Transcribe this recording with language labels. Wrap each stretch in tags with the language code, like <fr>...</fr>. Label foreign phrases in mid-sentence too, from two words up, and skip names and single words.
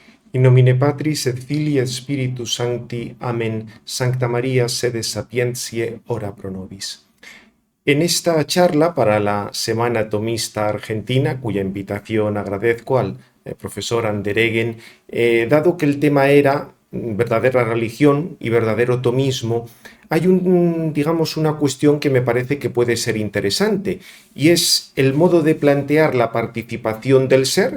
<la>In nomine Patris et Filii et Spiritus Sancti.</la> <es>Amén.</es> <la>Sancta María, sede sapientiae, ora pro nobis.</la> <es>En esta charla para la Semana Tomista Argentina, cuya invitación agradezco al profesor Ander Eggen, dado que el tema era verdadera religión y verdadero tomismo, hay digamos, una cuestión que me parece que puede ser interesante, y es el modo de plantear la participación del ser.</es>